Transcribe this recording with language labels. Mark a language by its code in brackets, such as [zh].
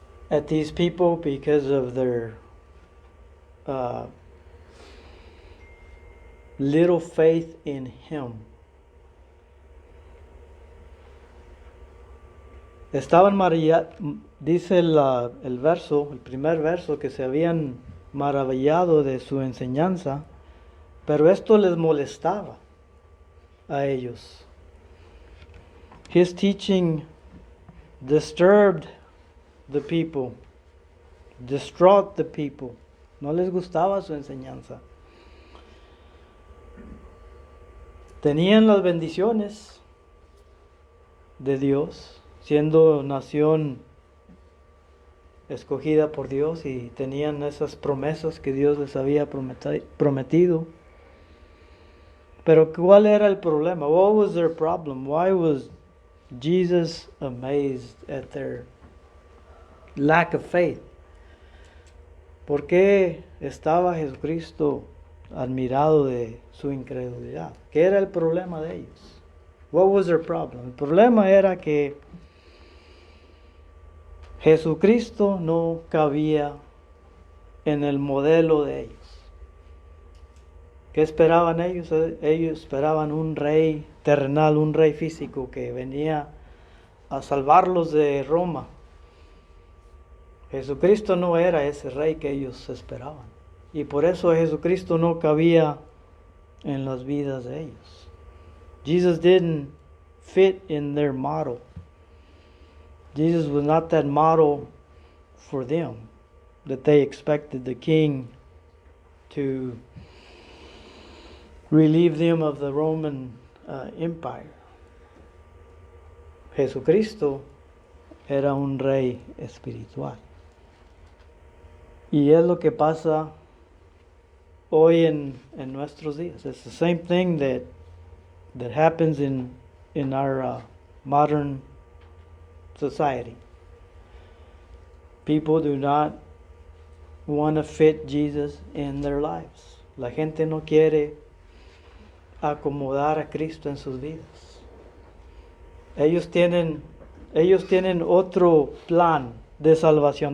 [en] At these people because of their little faith in Him. [es] Estaban maravillados, dice el primer verso, que se habían maravillado de su enseñanza, pero esto les molestaba a ellos. [en] His teaching disturbed the people, distraught the people. [es] No les gustaba su enseñanza. Tenían las bendiciones de Dios, siendo nación escogida por Dios, y tenían esas promesas que Dios les había prometido. Pero ¿cuál era el problema? [en] What was their problem? Why was Jesus amazed at their lack of faith. [es] ¿Por qué estaba Jesucristo admirado de su incredulidad? ¿Qué era el problema de ellos? [en] What was their problem? [es] El problema era que Jesucristo no cabía en el modelo de ellos. ¿Qué esperaban ellos? Ellos esperaban un rey terrenal, un rey físico que venía a salvarlos de Roma. Jesucristo no era ese rey que ellos esperaban. Y por eso Jesucristo no cabía en las vidas de ellos. [en] Jesus didn't fit in their model. Jesus was not that model for them that they expected the king to relieve them of the Roman Empire. [es] Jesucristo era un rey espiritual. Y es lo que pasa hoy en nuestros días. [en] It's the same thing that happens in our modern society. People do not want to fit Jesus in their lives. [es] La gente no quiere acomodar a Cristo en sus vidas. Ellos tienen otro plan de salvación.